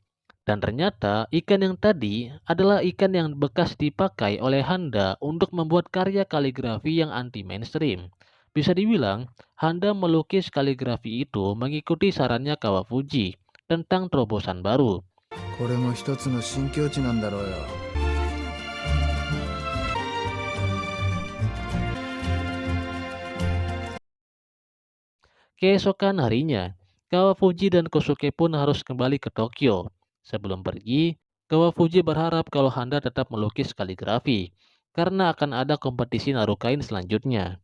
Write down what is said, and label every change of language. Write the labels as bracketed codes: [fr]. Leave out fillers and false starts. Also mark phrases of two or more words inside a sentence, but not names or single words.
[id] Dan ternyata ikan yang tadi adalah ikan yang bekas dipakai oleh Handa untuk membuat karya kaligrafi yang anti-mainstream. Bisa dibilang, Handa melukis kaligrafi itu mengikuti sarannya Kawafuji tentang terobosan baru. [ja] これも一つの新境地なんだろうよ [id] Keesokan harinya, Kawafuji dan Kosuke pun harus kembali ke Tokyo. Sebelum pergi, Kawafuji berharap kalau Handa tetap melukis kaligrafi, karena akan ada kompetisi narukain selanjutnya.